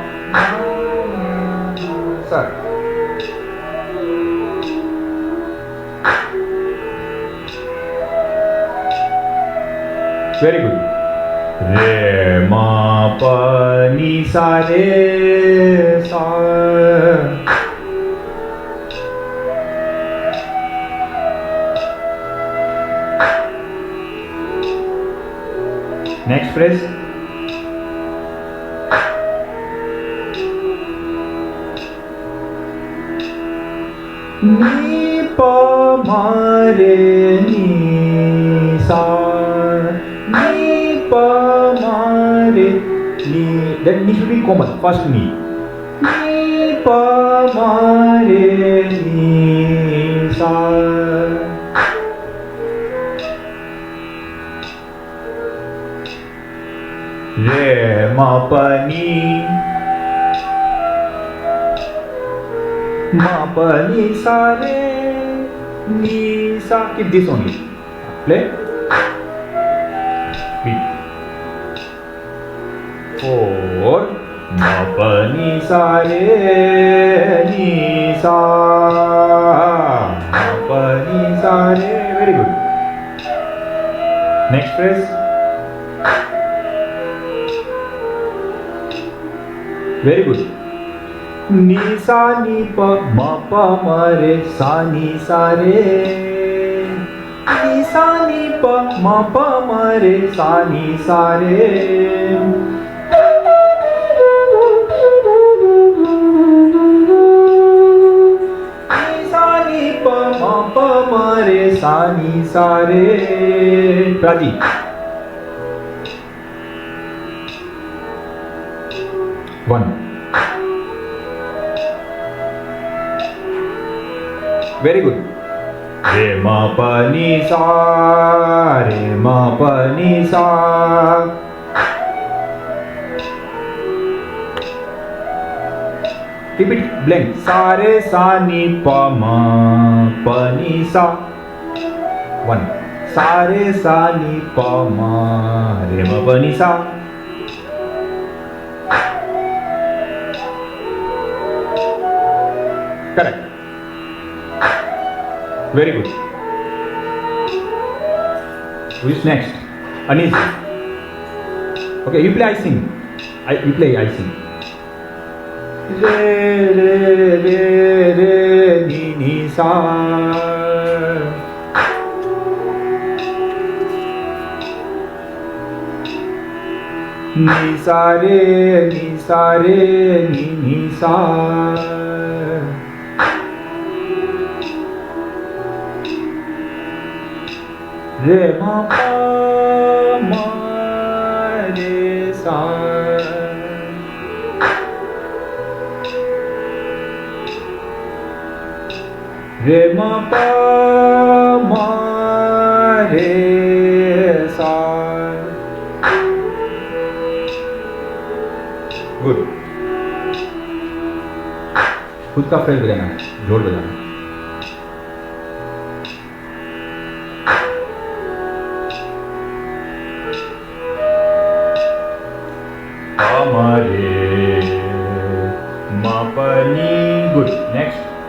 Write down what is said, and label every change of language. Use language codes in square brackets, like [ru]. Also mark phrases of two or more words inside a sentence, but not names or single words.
[en] Sir. Very good. Re ma pa ni sa re sa. Next phrase. Ni pa ma re ni sa. Ni pa ma re ni. That ni should be common. First ni. Ni pa ma re ni sa. Re ma pa ni. Ma pa ni sa re ni sa. Keep this only. Play. Beat. 4. Ma pa ni sa re ni sa. Ma pa ni sa re. Very good. Next phrase. Very good. Ni sa ni pa ma pa ma re sa ni sa re. Ni sa ni pa ma pa ma re sa ni sa re. Ni sa ni pa ma pa ma re sa ni sa re. Pradeep. One. Very good. Re ma pa ni sa. Re ma pa ni sa. Keep it blank. Sa re sa ni pa ma pa ni sa. One. Sa re sa ni pa ma re ma pa ni sa. Correct. Very good. Who is next? Anis. Okay, you play, I sing. You play, I sing. re re re re ni ni sa. Ni sa re ni sa re ni ni sa. Re ma pa ma re sa. Re ma pa ma re sa. [hi] गुड. खुद का फ्रेज बजाना है, जोड़ बजाना है. हमारे मापनी. [en] Good. Next.